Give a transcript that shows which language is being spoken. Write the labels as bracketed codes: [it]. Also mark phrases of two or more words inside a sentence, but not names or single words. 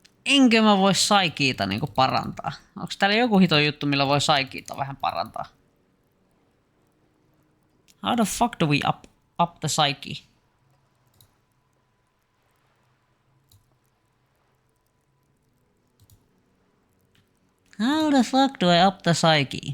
[fi] Enkö mä vois Saikiita niinku parantaa? Onks täällä joku hito juttu, millä voi Saikiita vähän parantaa? [en] How the fuck do we up the psyche? How the fuck do I up the psyche?